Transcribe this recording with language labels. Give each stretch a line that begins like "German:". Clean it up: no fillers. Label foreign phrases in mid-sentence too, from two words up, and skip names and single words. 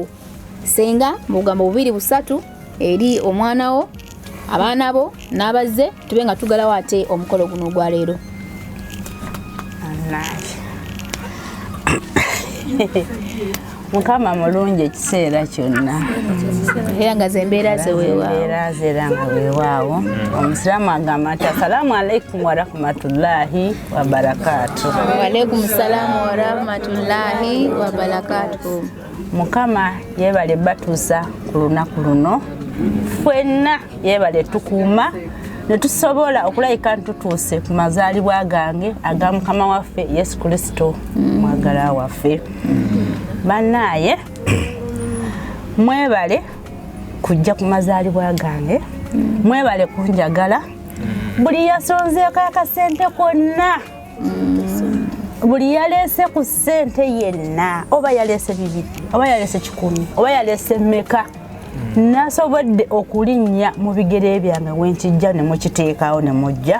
Ganda: Senga mu bugambo 2-3 eri omwana wo, abaana bo n'abazze tube nga tugalawo ate omukolo guno ogwa leero. Mukama mulungi ekiseera kyonna. Era nga zembeera ze weewaawo. Embeera ze era nga weewaawo. Omusiraamu agamba nti
Arabic: السلام عليكم ورحمة الله وبركاته. وعليكم السلام ورحمة الله وبركاته.
Ganda: Mukama yeebale batuusa ku lunaku luno. Ffenna yeebale tukuuma ne tusobola okulayika ntutuuse ku mazaalibwa gange aga Mukama waffe Yesu Kristo mwagala waffe. Bannaaye mwebale kujja ku mazaalibwa gange, mwebale kunjagala, buli yasonzeeko akasente konna, buli yaleese ku ssente yenna, oba yaleese 2, oba yaleese 10, oba yaleese mmeka, nasobodde okulinnya mu bigere byange wenkijja ne mukiteekawo ne mujja.